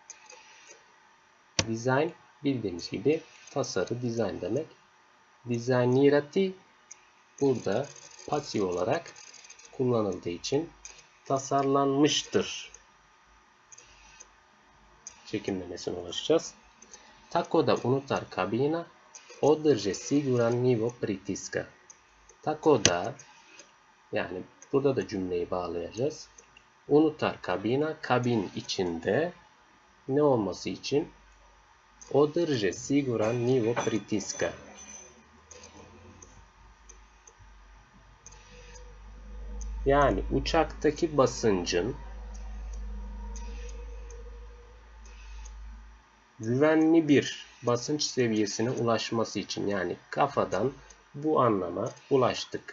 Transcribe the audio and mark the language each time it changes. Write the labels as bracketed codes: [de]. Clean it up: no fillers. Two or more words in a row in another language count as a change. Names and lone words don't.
[tr] Design bildiğimiz gibi tasarı, dizayn demek. Dizaynirati burada pasif olarak kullanıldığı için tasarlanmıştır çekimlemesine ulaşacağız. [bs] Tako da unutar kabina, održe siguran nivo pritiska. Tako da, [tr] yani burada da cümleyi bağlayacağız. [bs] Unutar kabina, [tr] kabin içinde ne olması için? [bs] Održe siguran nivo pritiska. [tr] Yani uçaktaki basıncın güvenli bir basınç seviyesine ulaşması için, yani kafadan bu anlama ulaştık.